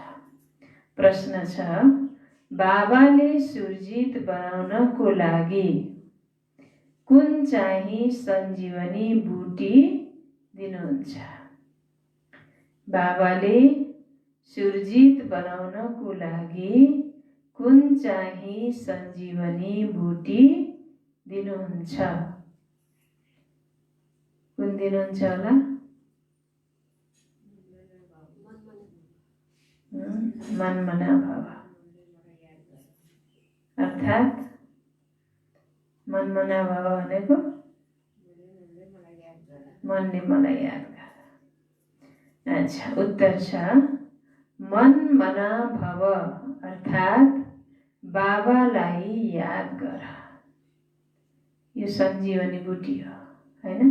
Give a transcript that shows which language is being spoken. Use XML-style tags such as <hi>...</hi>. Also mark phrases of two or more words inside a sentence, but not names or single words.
<ne>प्रश्न छ, बाबाले सुरजित बनाउनको लागि कुन चाहिँ सञ्जीवनी बुटी दिनुहुन्छ? बाबाले सुरजित बनाउनको लागि कुन चाहिँ सञ्जीवनी बुटी दिनुहुन्छ? कुन दिनुहुन्छ होला?</ne> <sa>मनमना भव।</sa> <ne>अर्थात्</ne> <sa>मनमना भव</sa> <ne>भनेको मनले मलाई याद गर। अच्छा, उत्तर छ</ne> <sa>मनमना भव</sa> <ne>अर्थात् बाबालाई याद गर। यो सञ्जीवनी बुटी हो, हैन?</ne>